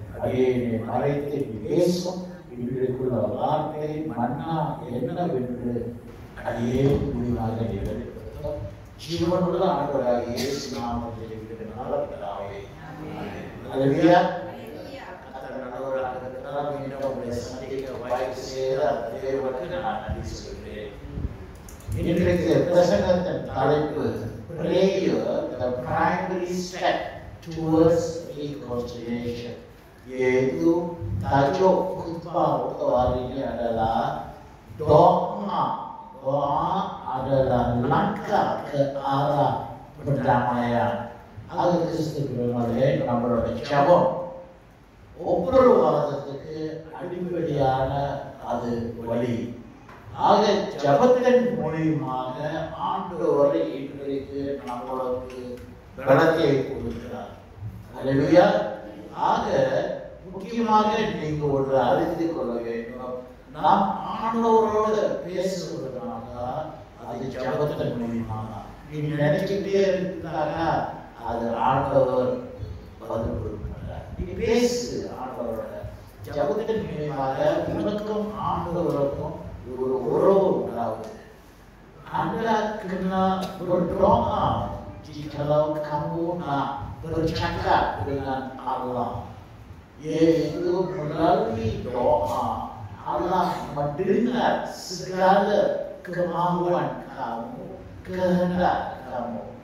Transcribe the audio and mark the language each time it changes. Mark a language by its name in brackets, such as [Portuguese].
[Tamil] அடியேனை மறைத்து பேசும் இன்றைக்குள்ள வார்த்தை மன்னா என்னவென்று அடியே முடிவாக வெளிப்படுத்தும். ஜீவனுள்ள ஆண்டவராக இயேசு நாமத்தில் இருக்கிற பிதாவே. அல்லேலூயா. கர்த்தர் நல்லவராக இருக்கிறார். மீண்டும் உங்களை சந்திக்க வாய்ப்பு செய்த தேவனுக்கு நான் நன்றி சொல்கிறேன். இன்றைக்கு பிரசங்கத்தின் தலைப்பு [English] prayer, the primary step towards reconciliation. [Malay] Yaitu tajuk khutbah untuk hari ini adalah doa. Doa adalah langkah ke arah perdamaian. [Tamil] அது கிறிஸ்துவிலே நம்மளோட ஜெபம் ஒவ்வொரு வாரத்துக்கு அடிப்படையான அது வழி. ஆக ஜபத்தின் மூலியமாக ஆண்டவர் இன்றைக்கு நம்மளுக்கு பலத்தை கொடுக்கிறார். அல்லேலூயா. ஆக முக்கியமாக நீங்க ஒன்று அறிந்து கொள்ள வேண்டும். நாம் ஆண்டவரோட பேசுவதனால அது ஜபத்தின் மூலியமாக. நீ நினைச்சுக்கிட்டே இருந்தாங்க அது ஆண்டவர் பதில் கொடுக்கிறார். நீ பேசு ஆண்டவரோட. ஜபத்தின் மூலியமாக உனக்கும் ஆண்டவருக்கும் ஒரு உறவு உண்டாவது. [Malay] Anda kena berdoa jikalau kamu nak bercakap dengan Allah, yaitu melalui doa Allah mendengar segala kemauan kamu, kehendak kamu.